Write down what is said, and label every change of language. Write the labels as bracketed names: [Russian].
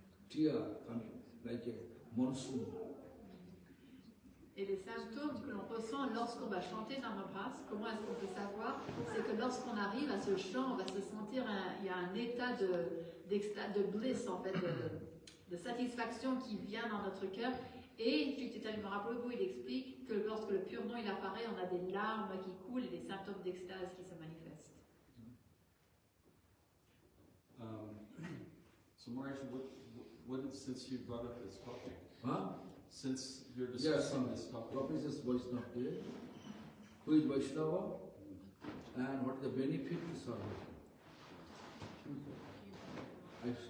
[English] Tear coming, like a monsoon. [French] Et les symptômes que l'on ressent lorsqu'on va chanter Namabras, comment est-ce qu'on peut savoir? C'est que lorsqu'on arrive à ce chant, on va se sentir, il y a un état de bliss, en fait, de satisfaction qui vient dans notre cœur. Et Chaitanya Mahaprabhu, il explique que lorsque le pur nom il apparaît, on a des larmes qui coulent et des symptômes d'extase qui se manifestent. [English] So Maharaj, since you brought up this topic, Huh? since you're discussing this topic, What is this Vaishnava? Who is Vaishnava? And what is the benefit to serve?